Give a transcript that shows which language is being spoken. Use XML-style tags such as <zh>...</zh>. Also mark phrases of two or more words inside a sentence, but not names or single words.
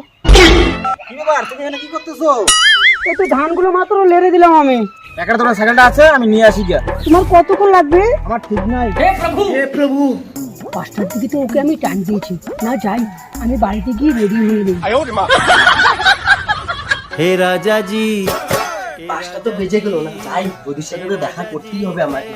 <bn>কি ব্যাপার, তুমি এখানে কি করতেছো? এই তো ধানগুলো মাত্র লেড়ে দিলাম আমি। একটা তোমার সাইকেলটা আছে, আমি নিয়ে আসি গিয়া। তোমার কতক্ষণ লাগবে? আমার ঠিক নাই। হে প্রভু 5টার দিকে তো ওকে আমি টাইম দিয়েছি, না যাই আমি বাড়িতে গিয়ে রেডি হয়ে নিই।</bn> <hi>हे राजा जी</hi> <bn>5টা তো বেজে গেল না, যাই বৌদির সাথে তো দেখা করতেই হবে আমাকে।</bn>